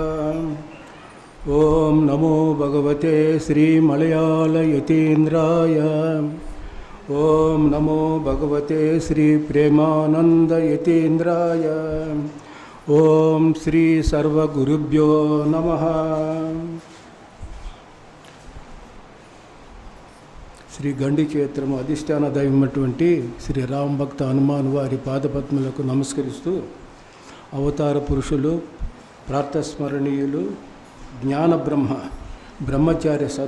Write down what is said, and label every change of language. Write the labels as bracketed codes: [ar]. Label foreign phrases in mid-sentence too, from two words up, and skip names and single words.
[sa] ओम नमो भगवते श्री मलयाल यतीन्द्राय। ओम नमो भगवते श्री प्रेमानंद यतीन्द्राय। ओम श्री सर्वगुरुभ्यो नमः। [te] శ్రీ గండి క్షేత్రము అధిష్టాన దైవమైనటువంటి శ్రీ రామభక్త హనుమాన్ వారి పాదపద్మలకు నమస్కరిస్తూ, అవతార పురుషులు, ప్రాతస్మరణీయులు, జ్ఞాన బ్రహ్మచార్య